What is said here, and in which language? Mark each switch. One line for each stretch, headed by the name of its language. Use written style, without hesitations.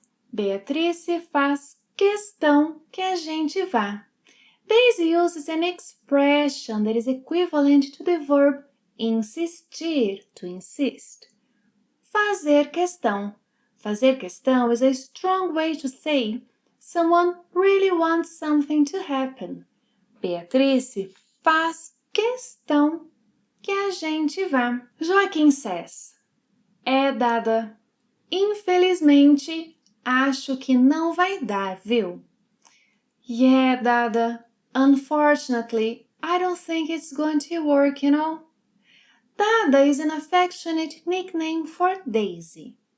Portuguese: Beatrice faz questão que a gente vá.
English: Daisy uses an expression that is equivalent to the verb insistir, to insist. Fazer questão. Fazer questão is a strong way to say someone really wants something to happen.
Portuguese: Beatrice faz questão que a gente vá.
English: Joaquim says,
Portuguese: é dada. Infelizmente, acho que não vai dar, viu?
English: Yeah, dada. Unfortunately, I don't think it's going to work, you know? Dada is an affectionate nickname for Daisy.